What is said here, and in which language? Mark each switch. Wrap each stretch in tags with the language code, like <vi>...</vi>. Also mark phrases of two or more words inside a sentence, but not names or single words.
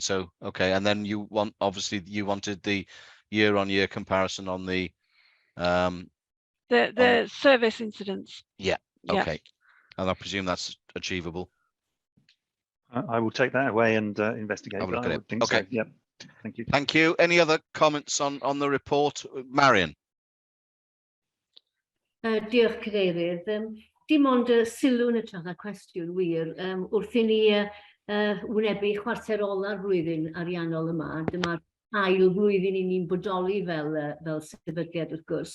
<en>So okay, and then you wanted the year-on-year comparison on the service incidents. Yeah. Okay, and I presume that's achievable. I will take that away and investigate. Have a look at it. Okay. So. Yep. Thank you. Thank you. Any other comments on the report, Marion?</en> <cy>Diolch, Cadeirydd. Dim ond sylw yn ytrach na cwestiwn wir. Wrth i ni wynebu chwarter ola'r flwyddyn ariannol yma, dyma'r ail flwyddyn i ni'n bodoli fel sefydliad wrth gwrs.</cy>